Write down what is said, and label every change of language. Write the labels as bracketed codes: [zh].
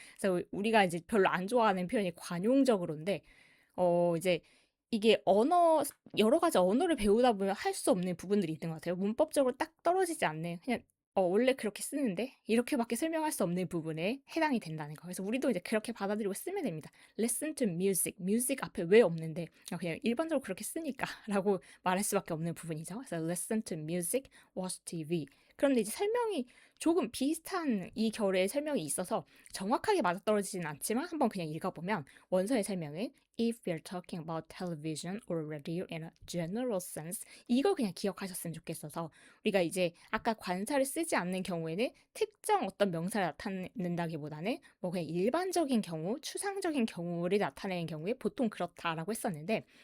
[ko] 그래서 우리가 이제 별로 안 좋아하는 표현이 관용적으로인데 이제 이게 여러 가지 언어를 배우다 보면 할 수 없는 부분들이 있는 것 같아요. 문법적으로 딱 떨어지지 않는, 그냥, 원래 그렇게 쓰는데, 이렇게밖에 설명할 수 없는 부분에 해당이 된다는 거. 그래서 우리도 이제 그렇게 받아들이고 쓰면 됩니다. [en] Listen to music. [ko] music 앞에 왜 없는데, 그냥 일반적으로 그렇게 쓰니까 라고 말할 수밖에 없는 부분이죠. 그래서 [en] listen to music, watch TV. [ko] 그런데 이제 설명이 조금 비슷한 이 결의 설명이 있어서 정확하게 맞아떨어지진 않지만 한번 그냥 읽어보면 원서의 설명은 [en] if we're talking about television or radio in a general sense [ko] 이거 그냥 기억하셨으면 좋겠어서 우리가 이제 아까 관사를 쓰지 않는 경우에는 특정 어떤 명사를 나타낸다기보다는 뭐 그냥 일반적인 경우, 추상적인 경우를 나타내는 경우에 보통 그렇다라고 했었는데